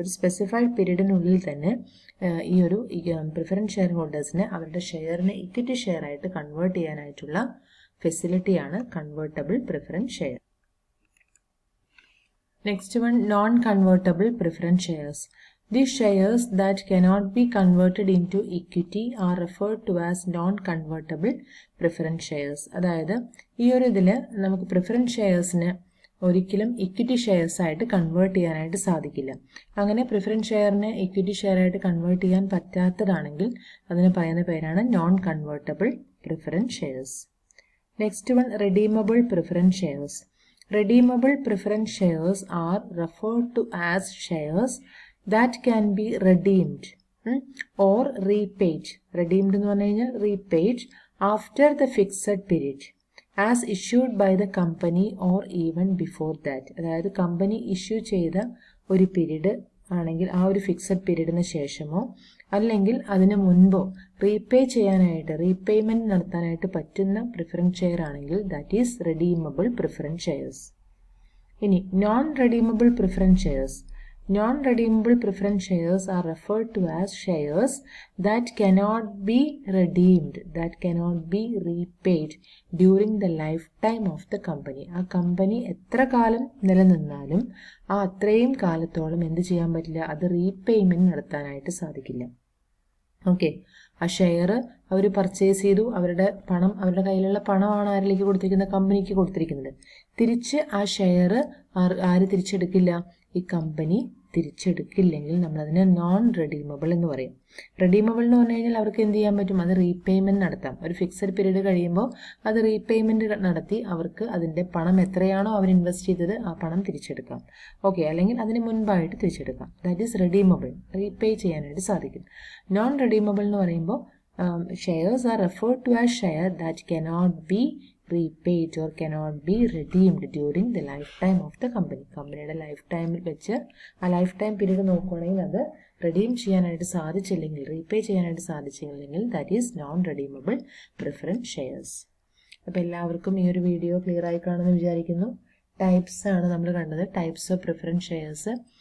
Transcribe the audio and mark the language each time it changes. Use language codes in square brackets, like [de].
[ml] ഒരു സ്പെസിഫൈഡ് പീരീഡിനുള്ളിൽ തന്നെ ഈ ഒരു പ്രിഫറൻസ് ഷെയർ ഹോൾഡേഴ്സിനെ അവരുടെ ഷെയറിനെ ഇക്വിറ്റി ഷെയർ ആയിട്ട് കൺവേർട്ട് ചെയ്യാനായിട്ടുള്ള ഫെസിലിറ്റിയാണ് convertible preference share. [en] Next one, non convertible preference shares. These shares that cannot be converted into equity are referred to as non-convertible preference shares. [ml] അതായത് ഈ ഒരു ഇതിൽ നമുക്ക് പ്രിഫറൻസ് ഷെയർസിന് ഒരിക്കലും ഇക്വിറ്റി ഷെയർസ് ആയിട്ട് കൺവേർട്ട് ചെയ്യാനായിട്ട് സാധിക്കില്ല. അങ്ങനെ പ്രിഫറൻസ് ഷെയറിനെ ഇക്വിറ്റി ഷെയർ ആയിട്ട് കൺവേർട്ട് ചെയ്യാൻ പറ്റാത്തതാണെങ്കിൽ അതിന് പറയുന്ന പേരാണ് non convertible preference shares. [en] Next one, redeemable preference shares. Redeemable preference shares are referred to as shares that can be redeemed or repaid. Redeemed [ml] എന്ന് പറഞ്ഞു കഴിഞ്ഞാൽ [en] repaid after the fixed period as issued by the company or even before that. [ml] അതായത് company issue ചെയ്ത ഒരു period ആണെങ്കിൽ ആ ഒരു fixed പീരീഡിന് ശേഷമോ അല്ലെങ്കിൽ അതിന് മുൻപോ റീപേയ്മെന്റ് നടത്താനായിട്ട് പറ്റുന്ന പ്രിഫറൻസ് ഷെയർ ആണെങ്കിൽ [en] That is redeemable preference shares. ഇനി non redeemable preference shares. Non-redeemable preference shares are referred to as shares that cannot be redeemed, that cannot be repaid during the lifetime of the company. [ml] ആ company എത്ര കാലം നിലനിന്നാലും ആ അത്രയും കാലത്തോളം എന്ത് ചെയ്യാൻ പറ്റില്ല? അത് റീപേയ്മെന്റ് നടത്താനായിട്ട് സാധിക്കില്ല. ഓക്കെ, ആ ഷെയർ അവർ പർച്ചേസ് ചെയ്തു, അവരുടെ പണം, അവരുടെ കയ്യിലുള്ള പണമാണ് ആരിലേക്ക് കൊടുത്തിരിക്കുന്നത്? കമ്പനിക്ക് കൊടുത്തിരിക്കുന്നത്. തിരിച്ച് ആ ഷെയർ ആര് തിരിച്ചെടുക്കില്ല? ഈ കമ്പനി തിരിച്ചെടുക്കില്ലെങ്കിൽ നമ്മളതിനെ നോൺ റെഡീമബിൾ എന്ന് പറയും. റെഡീമബിൾ എന്ന് പറഞ്ഞു കഴിഞ്ഞാൽ അവർക്ക് എന്ത് ചെയ്യാൻ പറ്റും? അത് റീപേയ്മെന്റ് നടത്താം. ഒരു ഫിക്സഡ് പീരീഡ് കഴിയുമ്പോൾ അത് റീപേയ്മെന്റ് നടത്തി അവർക്ക് അതിൻ്റെ പണം എത്രയാണോ അവർ ഇൻവെസ്റ്റ് ചെയ്തത് ആ പണം തിരിച്ചെടുക്കാം. ഓക്കെ, അല്ലെങ്കിൽ അതിന് മുൻപായിട്ട് തിരിച്ചെടുക്കാം. [en] that is redeemable, [ml] റീപേ ചെയ്യാനായിട്ട് സാധിക്കും. [en] non redeemable [ml] എന്ന് പറയുമ്പോൾ [en] shares are referred to as share that cannot be repaid or cannot be redeemed during the lifetime of the company. [ml] കമ്പനിയുടെ ലൈഫ് ടൈമിൽ വെച്ച് ആ ലൈഫ് ടൈം പീരീഡ് നോക്കുകയാണെങ്കിൽ അത് റെഡീം ചെയ്യാനായിട്ട് സാധിച്ചില്ലെങ്കിൽ, റീപേ ചെയ്യാനായിട്ട് സാധിച്ചില്ലെങ്കിൽ [en] That is non redeemable preference shares. [ml] അപ്പോൾ എല്ലാവർക്കും ഈ ഒരു വീഡിയോ ക്ലിയർ ആയി കാണുമെന്ന് വിചാരിക്കുന്നു. ടൈപ്സ് ആണ് നമ്മൾ കണ്ടത്, [en] Types of preference shares.